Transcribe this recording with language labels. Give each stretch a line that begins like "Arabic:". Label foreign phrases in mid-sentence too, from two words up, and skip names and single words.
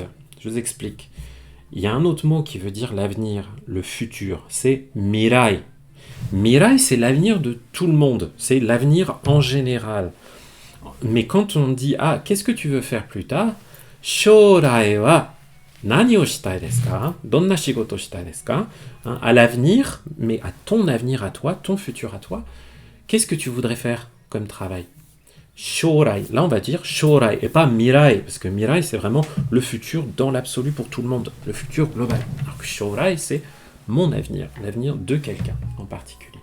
French: Je vous explique. Il y a un autre mot qui veut dire l'avenir, le futur, c'est mirai. Mirai, c'est l'avenir de tout le monde, c'est l'avenir en général. Mais quand on dit qu'est-ce que tu veux faire plus tard?
Japanese: 将来は何をしたいですか? どんな仕事したいですか?
French: À l'avenir, mais à ton avenir à toi, ton futur à toi, qu'est-ce que tu voudrais faire comme travail? Shorai, là on va dire shorai et pas mirai, parce que mirai c'est vraiment le futur dans l'absolu pour tout le monde, le futur global. Alors que shorai c'est mon avenir, l'avenir de quelqu'un en particulier.